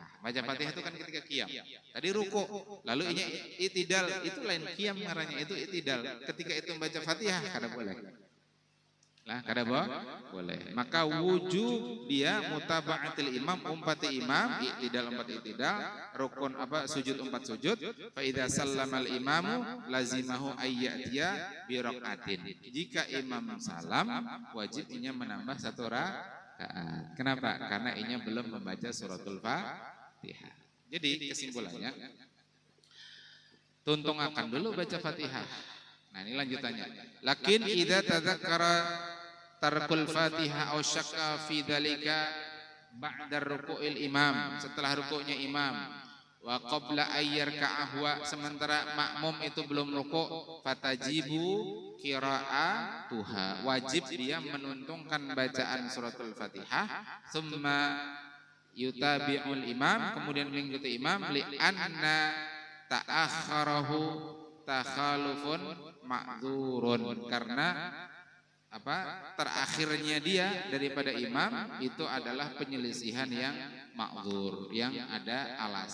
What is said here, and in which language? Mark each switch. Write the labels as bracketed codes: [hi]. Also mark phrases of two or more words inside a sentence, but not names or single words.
[bjn] Baca Fatihah itu kan ketika qiyam. Tadi ruku, lalu ini i'tidal, itu lain qiyam ngarannya, itu i'tidal. Ketika itu membaca Fatihah kada boleh. Lah kada boleh. Maka wujub dia [ar] متابعة الإمام, [bjn] umpati imam, i'tidal umpat i'tidal, rukun sujud umpat sujud. [ar] فإذا سلم الإمام لزمه أن يأتي بركعة. [id] Jika imam salam, wajibnya menambah satu rakaat. Kenapa? [bjn] Karena inya belum membaca suratul Fatihah. Jadi kesimpulannya, tuntung akan dulu baca Fatihah. Nah ini lanjutannya. [ar] لكن إذا تذكر ترك الفاتحة أو شك في ذلك بعد ركوع الإمام, setelah [id] rukuknya imam, [ar] وقبل أن يركع هو, [id] sementara makmum itu belum rukuk, [ar] فتجب قراءتها, [bjn] wajib dia menuntungkan bacaan suratul Fatihah, [ar] ثم يتابع الإمام, [id] kemudian mengikuti imam, [ar] لأن تأخره تخلف معذور, [id] karena terakhirnya dia daripada imam itu adalah penyelisihan yang ma'dzur, yang ada alasan.